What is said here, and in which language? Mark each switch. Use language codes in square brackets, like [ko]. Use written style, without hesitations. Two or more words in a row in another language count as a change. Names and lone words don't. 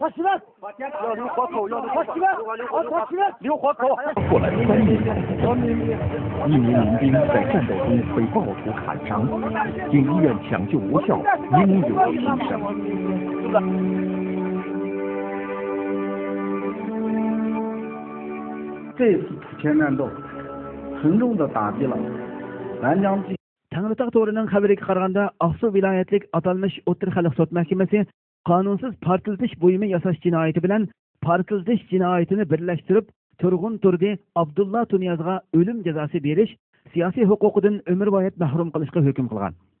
[zh] 过了3年，一名民兵在战斗中被暴徒砍伤，经医院抢救无效，英勇牺牲。这次土前战斗沉重地打击了南疆地 [uz] Tangritaq to'rining xabariga qaraganda, Aqsu viloyatlik atalmish O'tir xalq sud mahkamasi qonunsiz portlatish buyumi yasash jinoyati bilan portlatish jinoyatini birlashtirib, Turg'un Turdi Abdulla Tuniyazga o'lim jazosi berish, siyosiy huquqidan umrboyat mahrum qilishga hukm qilgan.